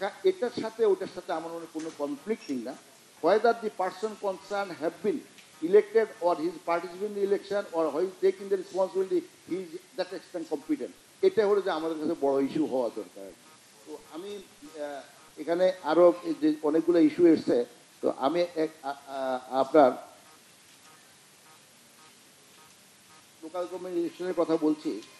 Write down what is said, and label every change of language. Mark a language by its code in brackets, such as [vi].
[bn] এটার সাথে ওটার সাথে আমার মনে কোনো কনফ্লিক্টিং না। [en] whether the person concerned have been elected or he is participating in the election or he is taking the responsibility, he is that extent competent. [bn] এটা হলো যে আমাদের কাছে বড় ইস্যু হওয়া দরকার। তো আমি এখানে আরও যে অনেকগুলো ইস্যু এসছে, তো আমি আপনার লোকাল গভর্নমেন্ট ইলেকশনের কথা বলছি।